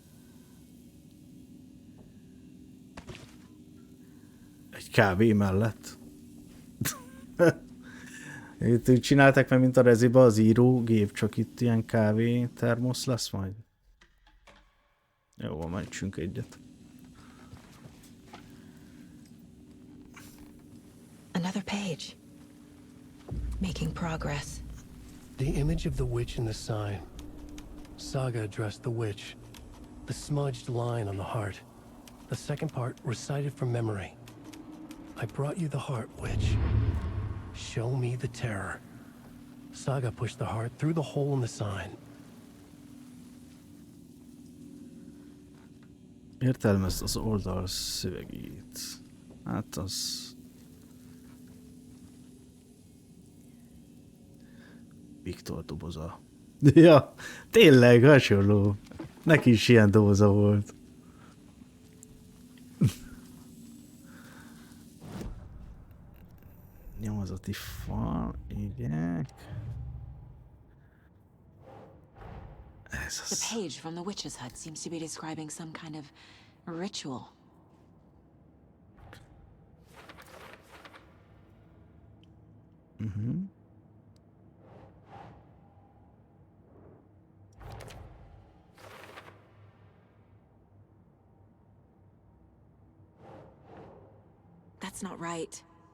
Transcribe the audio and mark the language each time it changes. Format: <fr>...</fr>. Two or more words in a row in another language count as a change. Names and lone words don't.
<hu>Egy kávé mellett. Itt úgy csinálták meg, mint a reziba az írógép, csak itt ilyen kávé termosz lesz majd. Jó, mentsünk egyet.</hu> <en>Another page. Making progress. The image of the witch in the sign. Saga addressed the witch. The smudged line on the heart. The second part recited from memory. I brought you the heart, witch. Show me the terror. Saga pushed the heart through the hole in the sign.</en> <hu>Értelmezd az oldal szövegét. Hát az... Viktor doboza. Ja, tényleg hasonló. Neki is ilyen doboza volt. Nyomozati fal, igen. Ez az.</hu> <en>The page from the witch's hut seems to be describing some kind of ritual. Mhm. That's not right.</en>